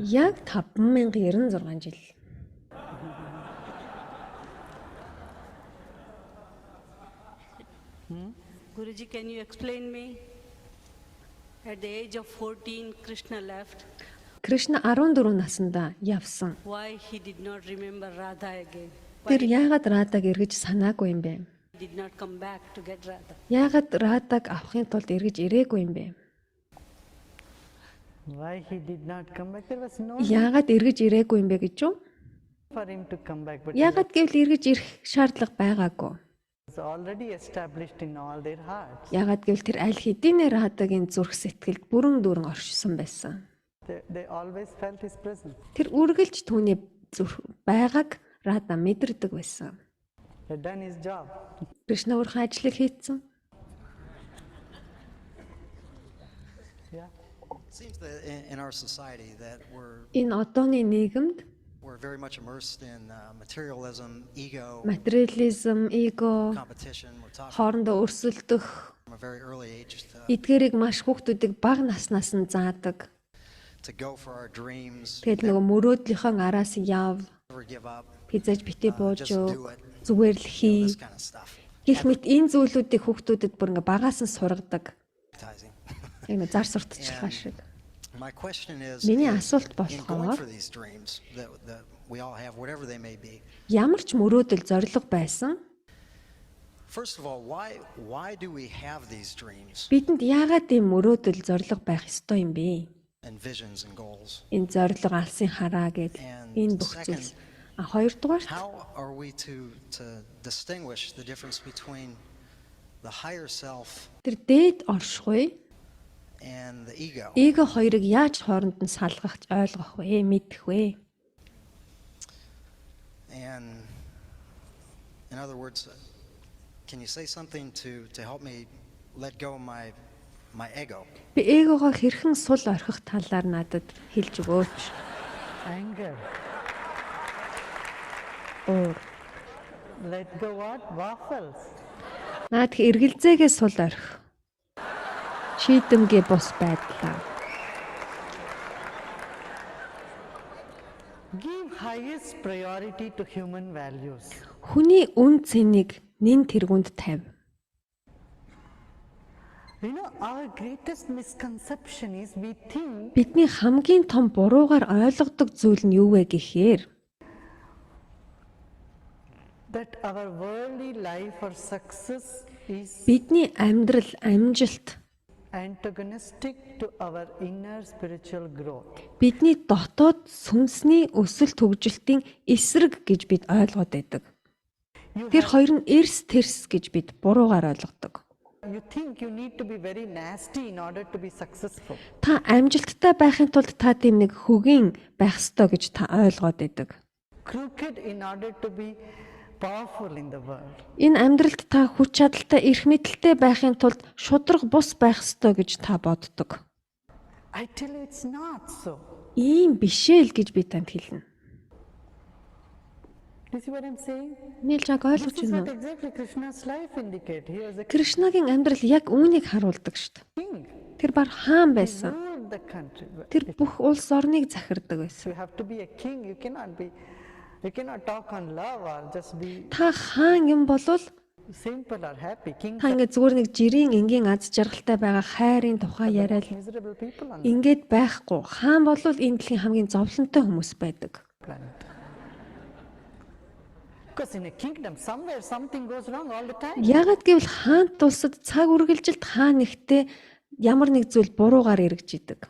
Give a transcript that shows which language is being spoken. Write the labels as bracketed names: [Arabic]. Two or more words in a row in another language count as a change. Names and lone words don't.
[Mongolian] Яг 5096 жил. [English] Guruji, can you explain me? At the age of 14, Krishna left. [Mongolian] Кришна 14 наснда явсан. [English] Why he did not remember Radha again? [Mongolian] Тэр яагаад Радаг эргэж санаагүй юм бэ? [English] He did not come back to get Radha. [Mongolian] Яагаад Радаг авахын тулд эргэж ирээгүй юм бэ? [English] Why he did not come back? There was no [Mongolian] Яагаад эргэж ирээгүй юм бэ гэж юу? [English] for him to come back, but [Mongolian] Яагаад гэвэл эргэж ирэх шаардлага байгаагүй. [English] it was already established in all their hearts. [Mongolian] Яагаад гэвэл тэр аль хэдийнэ Радагийн зүрх сэтгэлд бүрэн дүүрэн оршисон байсан. [English] They always felt his presence. [Mongolian] Тэр үргэлж түүний зүрх байгааг Рада мэдэрдэг байсан. [English] He had done his job. [Mongolian] Кришна өөрийнхөө ажлыг хийцэн. [English] Yeah. It seems that in our society that [Mongolian] Энэ одооны нийгэмд [English] we're very much immersed in materialism, ego, [Mongolian] материализм, эго, [English] competition. We're talking [Mongolian] хоорондоо өрсөлдөх, [English] from a very early age [Mongolian] эдгээрийг маш хүүхдүүдийг бага наснаас нь заадаг. [English] to go for our dreams, [Mongolian] Тэгэл нөгөө мөрөөдлийнхөө араас яв, [English] never give up, [Mongolian] хизээж битээ бууж [English] just do it, [Mongolian] зүгээр л хий. [English] this kind of stuff. [Mongolian] Гэх мэт энэ зүйлүүдийг хүүхдүүдэд бүр ингээ багаас нь сургадаг. [English] Advertising. [Mongolian] Яг нэг зар сурталчилгаа шиг. [English] My question is, [Mongolian] Миний [English] in [Mongolian] асуулт [English] going [Mongolian] болохоор [English] for these dreams that we all have, whatever they may be, [Mongolian] ямар ч мөрөөдөл зориг байсан [English] first of all, why do we have these dreams [Mongolian] бидэнд яагаад ийм мөрөөдөл зориг байх ёстой юм бэ? [English] and visions and goals? [Mongolian] Энэ зориг алсын хараа гэд энэ бүх зүйл. Хоёрдугаарт [English] How are we to distinguish the difference between the higher self [Mongolian] тэр дээд оршихуй [English] and the ego? [Mongolian] эго хоёрыг яаж хооронд нь салгах ойлгох вэ, мэдэх вэ? [English] And in other words, can you say something to help me let go of my ego? [Mongolian] Би эгогоо хэрхэн сул орхих талаар надад хэлж өгөөч. [English] Anger. [Mongolian] Өөр. [English] Let go what? Waffles. [Mongolian] Наад эргэлзээгээ сул орхих. Шийдэмгээ бус байдлаа. [English] Give highest priority to human values. [Mongolian] Хүний үн цэнийг нэн тэргүнд тавь. [English] You know, our greatest misconception is we think [Mongolian] Бидний хамгийн том буруугаар ойлгодог зүйл нь юу вэ гэхээр [English] that our worldly life or success is [Mongolian] бидний амьдрал, амжилт [English] antagonistic to our inner spiritual growth. [Mongolian] бидний дотоод сүнсний өсөл төгжилтийн эсрэг гэж бид ойлгоод байдаг. Тэр хоёр нь эрс тэрс гэж бид буруугаар ойлгодог. [English] You think you need to be very nasty in order to be successful. [Mongolian] Та амжилттай байхын тулд та тийм нэг хөгийн байх ёстой гэж та ойлгоод байдаг. [English] Crooked in order to be powerful in the world. [Mongolian] Энэ амьдралд та хүч чадалтай, эрх мэдэлтэй байхын тулд шудраг бус байх ёстой гэж та боддог. [English] I tell you it's not so. [Mongolian] Ийм бишээ л гэж би танд хэлнэ. [English] Do you see what I'm saying? [Mongolian] Нэлжаг ойлгож [English] This is [Mongolian] байна [English] what [Mongolian] уу? [English] exactly Krishna's life indicate. He was a [Mongolian] Кришнагийн амьдрал яг үүнийг харуулдаг шүү дээ. [English] king. [Mongolian] Тэр бар хаан [English] He [Mongolian] байсан. [English] ruled the country. [Mongolian] Тэр бүх улс орныг захирдаг байсан. [English] You have to be a king. You cannot talk on love or just be [Mongolian] Та хаан юм болвол [English] simple or happy. Kings [Mongolian] та [English] are [Mongolian] ингээд зүгээр нэг жирийн энгийн аз жаргалтай байгаа хайрын тухай яриад [English] miserable people on [Mongolian] ингээд байхгүй. Хаан болвол энэ дэлхийн хамгийн зовлонтой хүмүүс байдаг. [English] the planet. Because in a kingdom, somewhere something goes wrong all the time. [Mongolian] Яагаад гэвэл хаант улсад цаг үргэлжилт хаан нэгтээ ямар нэг зүйл буруугаар эргэж идэг.